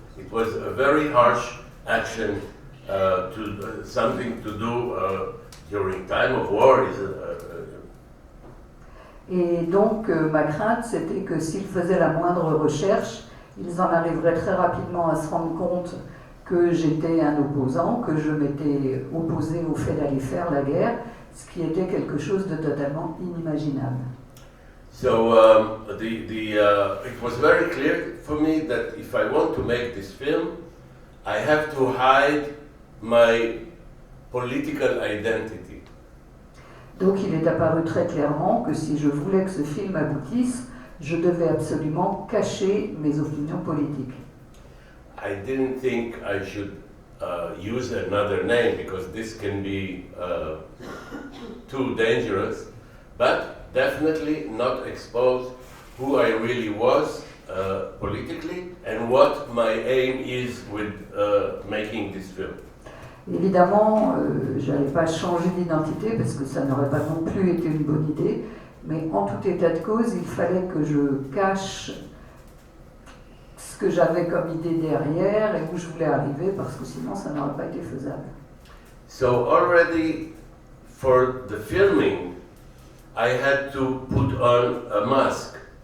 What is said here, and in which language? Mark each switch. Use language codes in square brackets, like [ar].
[en] It was a very harsh action. Something to do during time of war is [fr] Et donc ma crainte c'était que s'ils faisaient la moindre recherche, ils en arriveraient très rapidement à se rendre compte que j'étais un opposant, que je m'étais opposé au fait d'aller faire la guerre, ce qui était quelque chose de totalement inimaginable. [en] So it was very clear for me that if I want to make this film, I have to hide my political identity. [fr] Donc il est apparu très clairement que si je voulais que ce film aboutisse, je devais absolument cacher mes opinions politiques. [en] I didn't think I should use another name because this can be too dangerous, but definitely not expose who I really was politically and what my aim is with making this film. [fr] Évidemment, je n'allais pas changer d'identité parce que ça n'aurait pas non plus été une bonne idée, mais en tout état de cause, il fallait que je cache ce que j'avais comme idée derrière et où je voulais arriver parce que sinon ça n'aurait pas été faisable. [en] So already for the filming, I had to put on a mask.